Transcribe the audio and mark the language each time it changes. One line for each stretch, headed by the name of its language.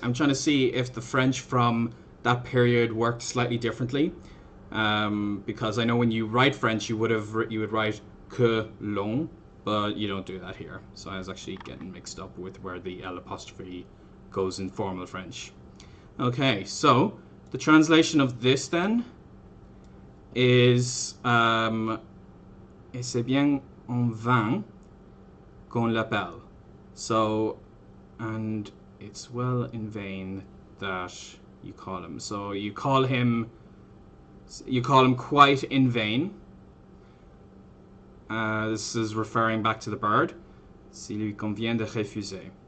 English: I'm trying to see if the French from that period worked slightly differently. Because I know when you write French, you would write
French: que l'on,
English: but you don't do that here. So I was actually getting mixed up with where the L apostrophe goes in formal French. Okay, so the translation of this then is
French: et c'est bien en vain qu'on l'appelle.
English: So, and it's well in vain that you call him. So you call him quite in vain. This is referring back to the bird.
French: S'il lui convient de refuser.